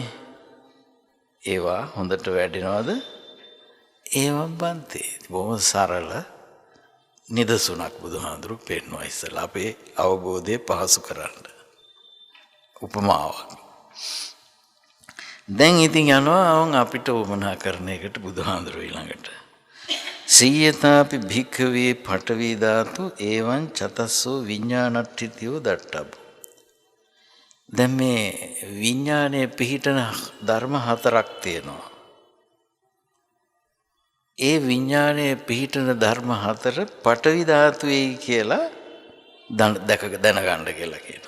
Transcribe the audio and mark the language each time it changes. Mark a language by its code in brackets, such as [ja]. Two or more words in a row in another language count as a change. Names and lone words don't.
[si] ඒවා හොඳට වැඩෙනවද? ඒවා බන්තේ. බොහොම සරල නිදසුණක් බුදුහාඳුරු පෙන්වනවා ඉස්සලා අපේ අවබෝධය පහසු කරන්න. උපමාවක්. දැන් ඉතින් යනවා අපිට උමනා කරන එකට බුදුහාඳුරු ඊළඟට. [pi] සීයතාපි භික්ඛවේ පඨවි ධාතු එවං චතස්සෝ විඥානට්ඨිතියෝ දට්ඨබ්බ. [si] දැන් මේ විඥානයේ පිහිටන ධර්ම හතරක් තියෙනවා. ඒ විඥානයේ පිහිටන ධර්ම හතර පඨවි ධාතුවේ කියලා දැනගන්න කියලා කියනවා.